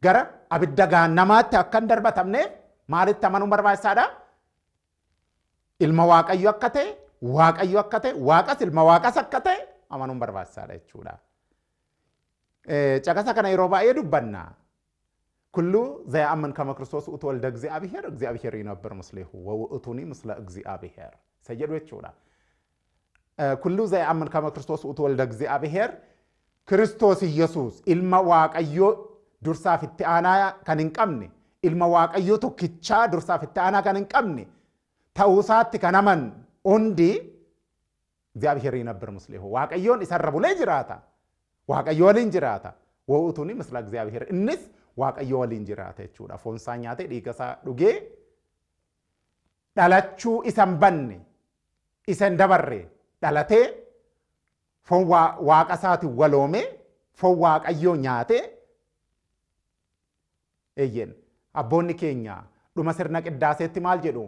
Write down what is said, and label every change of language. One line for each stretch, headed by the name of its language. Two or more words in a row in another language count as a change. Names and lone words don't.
Oromo: gara abidda gaannamaatti akka hin darbatamneef maalitti amanuu barbaachisaadha? Ilma Waaqayyo akka ta'e, Waaqayyo akka ta'e, Waaqas ilma Waaqas akka ta'e amanuun barbaachisaadha jechuudha. Caqasa kana yeroo baay'ee dubbanna.
Geez: Kullu ዘያአምን ከመ ክርስቶስ ውእቱ ወልደ እግዚአብሔር እግዚአብሔር ይነብር ምስሌሁ ወውእቱኒ ምስለ እግዚአብሔር ሰየዱ jechuudha. ኩሉ ዘያአምን ከመ ክርስቶስ ውእቱ ወልደ እግዚአብሔር ክርስቶስ ኢየሱስ
Oromo: ilma Waaqayyoo dursaaf itti aanaa kan hin qabne, ilma Waaqayyoo tokkichaa dursaaf itti aanaa kan hin qabne ta'uusaatti kan aman hundi
Geez: እግዚአብሔር ይነብር ምስሌሁ
Oromo: Waaqayyoon isarra bulee jiraata. Waaqayyo waliin jiraata.
Geez: ወውእቱኒ ምስለ እግዚአብሔር
Oromo: innis Waaqayyo waliin jiraata jechuudha. Foon isaa nyaatee dhiiga isaa dhugee dhalachuu isa hin banne isa hin dabarre dhalatee foon Waaqa isaatiin waloomee foon Waaqayyoo nyaatee eeyyen abboonni keenya dhuma sirna qiddaaseetti maal jedhu?